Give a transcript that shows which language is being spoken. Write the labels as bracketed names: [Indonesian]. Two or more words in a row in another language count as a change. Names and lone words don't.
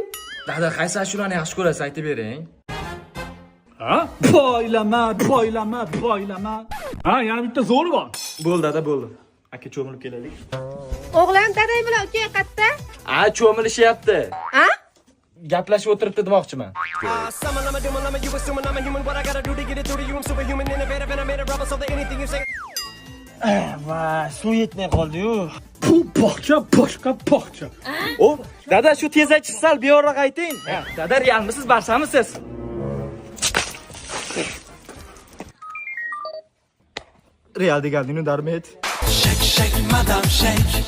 [Uzbek] Dada, qaysi ashulani yaxshi ko'rasiz, aytib bering. Boylama. Yana bitta zo'ri bor. Bo'ldi, dada, bo'ldi. Aka cho'milib kelaylik. O'g'lim dadang bilan uka qayerda? Cho'milishyapti. Ha? Gaplashib o'tiribdi demoqchiman. [English] Summon, I'm a doom, I'm a you assuming I'm a human. What I gotta do to get it through to you? I'm superhuman, innovative, and I made a rubber so that anything you say. [Uzbek] Va, suv yetmay qoldi-yu. Bu bog'cha boshqa bog'cha. O, dada, shu tezakchi sal beyorroq ayting. Dada, realmisiz, barsamisiz? Real deganingni darmet. [English] Shake, shake, madam, shake.